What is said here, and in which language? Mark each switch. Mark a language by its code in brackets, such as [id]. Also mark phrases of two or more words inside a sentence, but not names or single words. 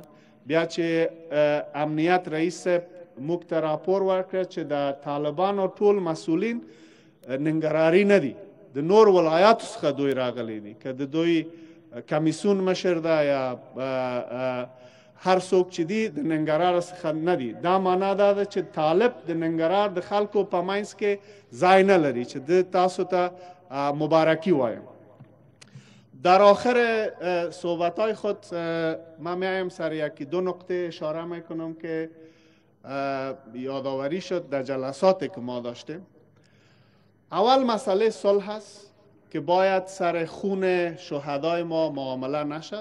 [ps] بیا چې امنیت رئیس صاحب موږ ته راپور ورکړه چې د طالبانو ټول مسؤلین ننګرهاري نه دي، د نور ولایاتو څخه دوی راغلي دي، که د دوی کمیسیون مشر ده یا هر څوک چې دي د ننګرهار څخه نه دي. دا معنا دا ده چې طالب د ننګرهار د خلکو په منځ کې ځای نه لري چې د تاسو ته مبارکی وایم. [fa] در آخر صحبتهای خود من میایم سر یکی دو نقطه اشاره میکنم که یادآوری شد در جلساتی که ما داشتیم. اول مسئله صلح است که باید سر خون شهدای ما معامله نشد.